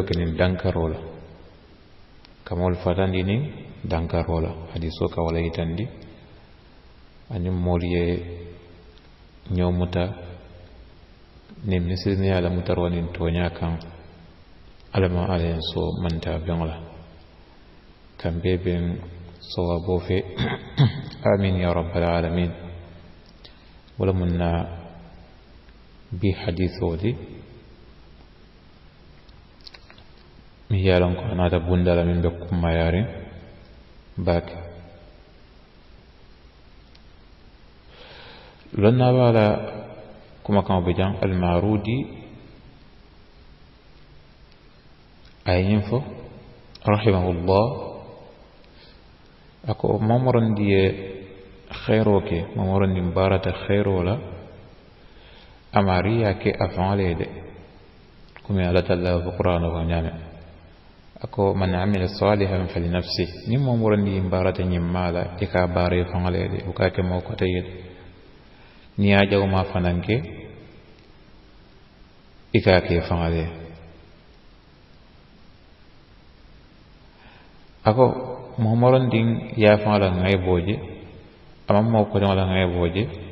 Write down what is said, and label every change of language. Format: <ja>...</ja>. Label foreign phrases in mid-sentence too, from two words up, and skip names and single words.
<man>ke niŋ dankaroo la ka moolu fatandi niŋ dankaroo la hadisoo ka wala yitandi aniŋ moolu ye ñoo muta niŋ misilimeyaa la mutaroo niŋ tooñaa kaŋ alla ma alla yen so manta beŋo la kambe ben sawaboo fe</man> <ar>آمين يا رب العالمين</ar> <man>wala mun na bi hadisoo di mi ye a loŋ ko a naata bunda la miŋ be kummayaariŋ baake lonnaa baa la kumakaŋo be jaŋ almarudi a ye ñiŋ fo rahimahullah a ko mamorondi ye xeeroo ke mamorondi baarata xeeroo la amaari ye a ke a faŋo le ye de komi alla talla fo qur'ano ko ñaame a ko</man> <ar>من عمل صالحا فلنفسه</ar> <man>niŋ mamorondi ye baarata ñiŋ maa la i ka baara ye faŋo le ye de wo ka ke moo kote ye de niŋ ye a jawoma fanaŋ ke i ka ke faŋo le ye ako momorondiŋ yaafaŋo la ŋayiboo je amaŋ moo koteŋo la ŋayiboo je</man>